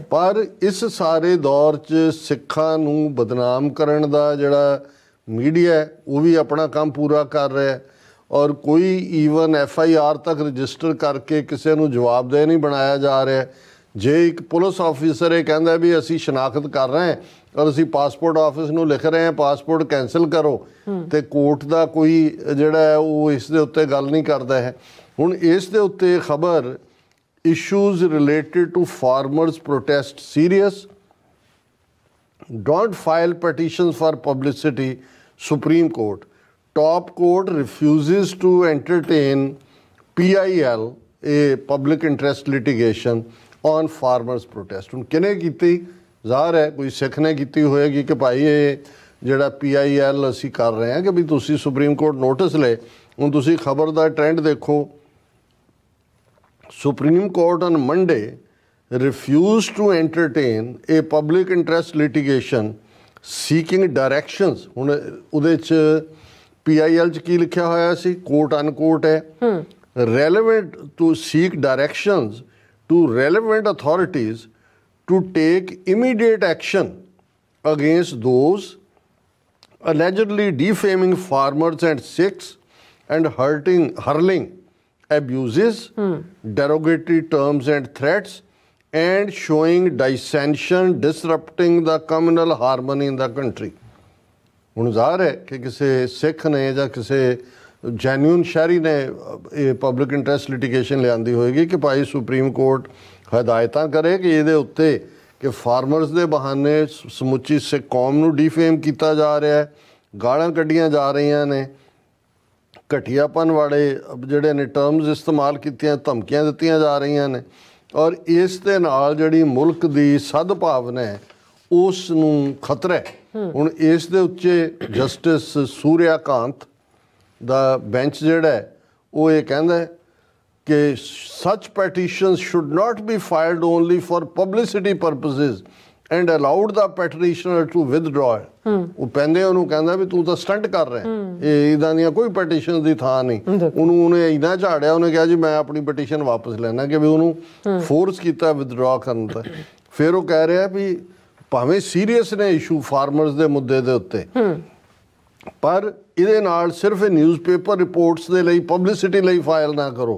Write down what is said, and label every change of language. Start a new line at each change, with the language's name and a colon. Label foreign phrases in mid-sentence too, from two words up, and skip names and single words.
Punjabi: ਪਰ ਇਸ ਸਾਰੇ ਦੌਰ 'ਚ ਸਿੱਖਾਂ ਨੂੰ ਬਦਨਾਮ ਕਰਨ ਦਾ ਜਿਹੜਾ ਮੀਡੀਆ ਉਹ ਵੀ ਆਪਣਾ ਕੰਮ ਪੂਰਾ ਕਰ ਰਿਹਾ, ਔਰ ਕੋਈ ਈਵਨ FIR ਤੱਕ ਰਜਿਸਟਰ ਕਰਕੇ ਕਿਸੇ ਨੂੰ ਜਵਾਬਦੇਹ ਨਹੀਂ ਬਣਾਇਆ ਜਾ ਰਿਹਾ। ਜੇ ਇੱਕ
English: police officer
Punjabi: ਇਹ ਕਹਿੰਦਾ ਵੀ ਅਸੀਂ ਸ਼ਨਾਖਤ ਕਰ ਰਹੇ ਹਾਂ ਔਰ ਅਸੀਂ
English: passport office
Punjabi: ਨੂੰ ਲਿਖ ਰਹੇ ਹਾਂ
English: passport cancel
Punjabi: ਕਰੋ, ਤੇ ਕੋਰਟ ਦਾ ਕੋਈ ਜਿਹੜਾ ਹੈ ਉਹ ਇਸ ਦੇ ਉੱਤੇ ਗੱਲ ਨਹੀਂ ਕਰਦਾ ਹੈ। ਹੁਣ ਇਸ ਦੇ ਉੱਤੇ ਖਬਰ
English: issues related to farmers protest serious, don't file petitions for publicity, Supreme Court, top court refuses to entertain PIL, a public interest litigation on farmers protest।
Punjabi: ਹੁਣ ਕਿਹਨੇ ਕੀਤੀ? ਜ਼ਾਹਰ ਹੈ ਕੋਈ ਸਿੱਖ ਨੇ ਕੀਤੀ ਹੋਏਗੀ ਕਿ ਭਾਈ ਇਹ ਜਿਹੜਾ PIL ਅਸੀਂ ਕਰ ਰਹੇ ਹਾਂ ਕਿ ਵੀ ਤੁਸੀਂ ਸੁਪਰੀਮ ਕੋਰਟ ਨੋਟਿਸ ਲਏ। ਹੁਣ ਤੁਸੀਂ ਖਬਰ ਦਾ ਟ੍ਰੈਂਡ ਦੇਖੋ,
English: Supreme Court on Monday refused to entertain a public interest litigation seeking directions।
Punjabi: ਹੁਣ ਉਹਦੇ 'ਚ PIL 'ਚ ਕੀ ਲਿਖਿਆ ਹੋਇਆ ਸੀ,
English: quote unquote
Punjabi: ਹੈ,
English: relevant to seek directions to relevant authorities to take immediate action against those allegedly defaming farmers and Sikhs and hurling abuses, derogatory terms and threats, and showing dissension, disrupting the communal harmony in the country।
Punjabi: ਹੁਣ ਜ਼ਾਹਰ ਹੈ ਕਿ ਕਿਸੇ ਸਿੱਖ ਨੇ ਜਾਂ ਕਿਸੇ ਜੈਨੂਇਨ ਸ਼ਹਿਰੀ ਨੇ ਇਹ
English: public interest litigation
Punjabi: ਲਿਆਂਦੀ ਹੋਏਗੀ ਕਿ ਭਾਈ ਸੁਪਰੀਮ ਕੋਰਟ ਹਦਾਇਤਾਂ ਕਰੇ ਕਿ ਇਹਦੇ ਉੱਤੇ ਕਿ ਫਾਰਮਰਸ ਦੇ ਬਹਾਨੇ ਸਮੁੱਚੀ ਸਿੱਖ ਕੌਮ ਨੂੰ ਡੀਫੇਮ ਕੀਤਾ ਜਾ ਰਿਹਾ ਹੈ, ਗਾਲਾਂ ਕੱਢੀਆਂ ਜਾ ਰਹੀਆਂ ਨੇ, ਘਟੀਆਪਨ ਵਾਲੇ ਜਿਹੜੇ ਨੇ ਟਰਮਸ ਇਸਤੇਮਾਲ ਕੀਤੀਆਂ, ਧਮਕੀਆਂ ਦਿੱਤੀਆਂ ਜਾ ਰਹੀਆਂ ਨੇ, ਔਰ ਇਸ ਦੇ ਨਾਲ ਜਿਹੜੀ ਮੁਲਕ ਦੀ ਸਦਭਾਵਨਾ ਹੈ ਉਸ ਨੂੰ ਖਤਰਾ ਹੈ। ਹੁਣ ਇਸ ਦੇ ਉੱਤੇ ਜਸਟਿਸ ਸੂਰਿਆਕਾਂਤ ਦਾ ਬੈਂਚ ਜਿਹੜਾ ਹੈ ਉਹ ਇਹ ਕਹਿੰਦਾ ਕਿ
English: such petitions should not be filed only for publicity purposes and allowed the petitioner to withdraw।
Punjabi: ਉਹ ਪੈਂਦੇ ਉਹਨੂੰ ਕਹਿੰਦਾ ਵੀ ਤੂੰ ਤਾਂ ਸਟੰਟ ਕਰ ਰਿਹਾ, ਇਹ ਇੱਦਾਂ ਦੀਆਂ ਕੋਈ ਪੈਟੀਸ਼ਨ ਦੀ ਥਾਂ ਨਹੀਂ। ਉਹਨੇ ਇੰਨਾ ਝਾੜਿਆ, ਉਹਨੇ ਕਿਹਾ ਜੀ ਮੈਂ ਆਪਣੀ ਪਟੀਸ਼ਨ ਵਾਪਸ ਲੈਣਾ, ਕਿ ਵੀ ਉਹਨੂੰ ਫੋਰਸ ਕੀਤਾ ਵਿਦਡਰਾ ਕਰਨ ਦਾ। ਫਿਰ ਉਹ ਕਹਿ ਰਿਹਾ ਵੀ ਭਾਵੇਂ ਸੀਰੀਅਸ ਨੇ ਇਸ਼ੂ ਫਾਰਮਰਸ ਦੇ ਮੁੱਦੇ ਦੇ ਉੱਤੇ, ਪਰ ਇਹਦੇ ਨਾਲ ਸਿਰਫ
English: newspaper reports
Punjabi: ਦੇ ਲਈ ਪਬਲਿਸਿਟੀ ਲਈ ਫਾਈਲ ਨਾ ਕਰੋ।